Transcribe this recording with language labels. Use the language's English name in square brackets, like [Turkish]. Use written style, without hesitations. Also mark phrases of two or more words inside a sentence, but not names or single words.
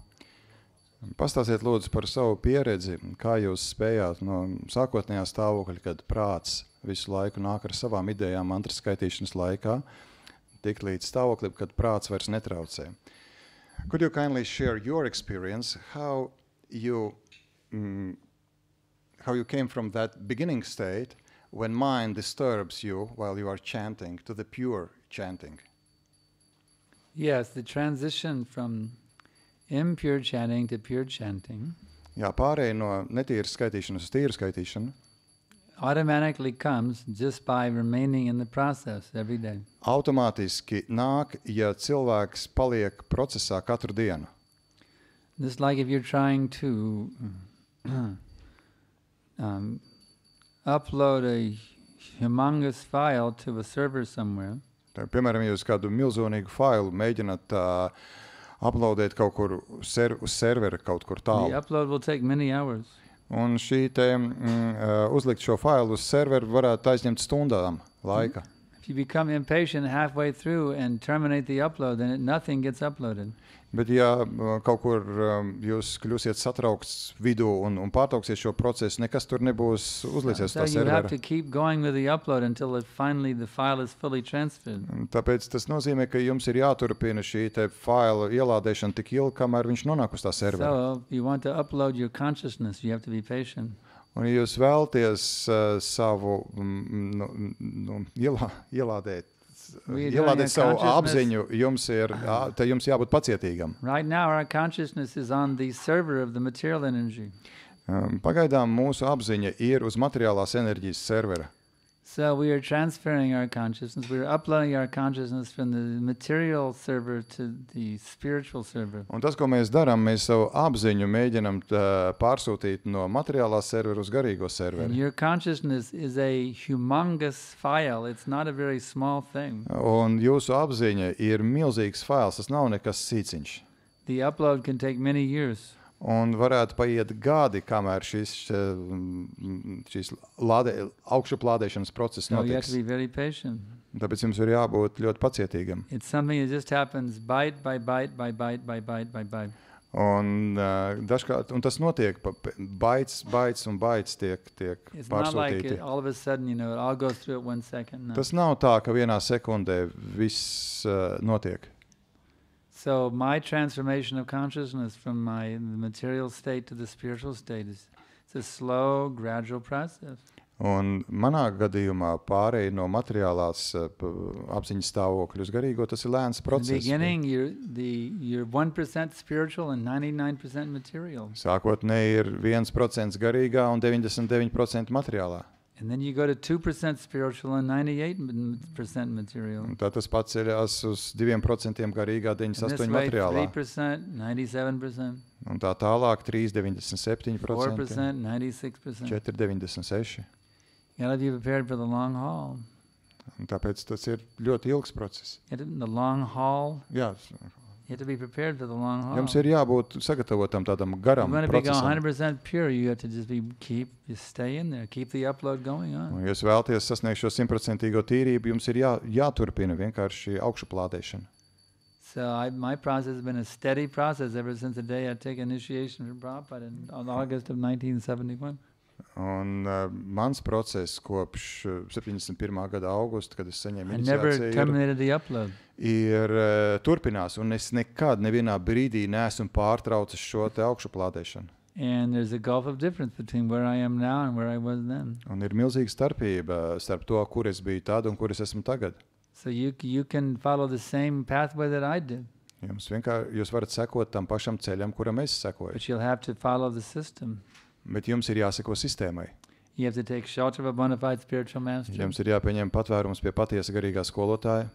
[Latvian] Pastāstiet lūdzu par savu pieredzi, kā jūs spējāt no sākotnējā stāvokļa, kad prāts visu laiku nāk ar savām idejām mantras skaitīšanas laikā, tikt līdz stāvoklim, kad prāts vairs netraucē. [English] Could you kindly share your experience, how you came from that beginning state when mind disturbs you while you are chanting to the pure chanting? Yes, the transition from impure chanting to pure chanting [Latvian] Jā, pārēj no netīras skaitīšanas uz tīru skaitīšanu [English] automatically comes just by remaining in the process every day. [Latvian] automātiski nāk, ja cilvēks paliek procesā katru dienu. [English] Just like if you're trying to upload a humongous file to a server somewhere, [Latvian] Tā, piemēram, jūs kādu milzonīgu failu mēģināt uploadēt kaut kur uz servera kaut kur [English] the [Latvian] tālu. [English] upload will take many hours. [Latvian] Un šī te uzlikt šo failu uz serveru varētu aizņemt stundām laika. [English] If you become impatient halfway through and terminate the upload, then nothing gets uploaded. [Latvian] Bet ja kaut kur jūs kļūsiet satraukts vidū un pārtrauksiet šo procesu, nekas tur nebūs uzlicies [English] So [Latvian] tā [English] you have [Latvian] servera. [English] to keep going with the upload until finally the file is fully transferred. [Latvian] Un tāpēc tas nozīmē, ka jums ir jāturpina šī te faila ielādēšana tik ilgi, kamēr viņš nonāk uz tā servera. [English] So if you want to upload your consciousness, you have to be patient. [Latvian] Un ja jūs vēlties savu ielādēt savu apziņu, te jums jābūt pacietīgam. [English] Right now our consciousness is on the server of the material energy. [Latvian] Pagaidām mūsu apziņa ir uz materiālās enerģijas servera. [English] So we are transferring our consciousness, we are uploading our consciousness from the material server to the spiritual server. [Latvian] Un tas, ko mēs darām, mēs savu apziņu mēģinam pārsūtīt no materiālā servera uz garīgo [English] And [Latvian] serveri. [English] your consciousness is a humongous file. It's not a very small thing. [Latvian] Un jūsu apziņa ir milzīgs fails, tas nav nekas sīciņš. [English] The upload can take many years. [Latvian] Un varētu paiet gadi, kamēr šīs augšuplādēšanas process [English] So you have to [Latvian] notiks. [English] be very patient. [Latvian] Tāpēc jums ir jābūt ļoti pacietīgam. [English] It's something that just happens byte by byte by byte by byte by byte. [Latvian] Un dažkārt, un tas notiek, baits un baits tiek [English] It's not like [Latvian] pārsūtīti. [English] all of a sudden, it all goes through at 1 second. No. [Latvian] Tas nav tā, ka vienā sekundē viss notiek. [English] So my transformation of consciousness from the material state to the spiritual state it's a slow, gradual process. [Latvian] Un manā gadījumā pārēj no materiālās apziņas stāvokļa uz garīgo, tas ir lēns [English] In the [Latvian] process. [English] beginning, you're 1% spiritual and 99% material. [Latvian] Sākotnēji ir 1% garīgā un 99% materiālā. [English] And then you go to 2% spiritual and 98% material. [Latvian] Un tā tas pats ceļās uz 2% garīgā, [English] And this [Latvian] 98% [English] way, [Latvian] materiālā. [English] 3%, 97%. [Latvian] Un tā tālāk 3,97%, [English] 4%, 96%. [Latvian] 4,96%. [English] You gotta be prepared for the long haul. [Latvian] Un tāpēc tas ir ļoti ilgs process. [English] The long haul, [Latvian] Jā, [English] you have to be prepared for the long haul. [Latvian] jums ir jābūt sagatavotam tādam [English] If [Latvian] garam [English] you want to be [Latvian] procesam. [English] 100% pure, you have to just stay in there, keep the upload going on. [Latvian] Un, ja jūs vēlaties sasniegt šo 100% tīrību, jums ir jāturpina vienkārši augšuplādēšana. [English] So my process has been a steady process ever since the day I took initiation from Prabhupada in August of 1971. [Latvian] Un mans process kopš 71. gada augusta, kad es saņēmu [English] I never [Latvian] iniciāciju, [English] terminated the upload. [Latvian] ir turpinās, un es nekad nevienā brīdī neesmu pārtraucis šo te augšuplādēšanu. [English] And there's a gulf of difference between where I am now and where I was then. [Latvian] Un ir milzīga starpība starp to, kur es biju tad un kur es esmu tagad. [English] So you can follow the same pathway that I did, [Latvian] Jūs varat sekot tam pašam ceļam, kuram es sekoju, [English] but you'll have to follow the system. [Latvian] bet jums ir jāseko sistēmai. [English] You have to take shelter of a bona fide spiritual master. [Latvian] Jums ir jāpieņem patvērums pie patiesa garīgā skolotāja.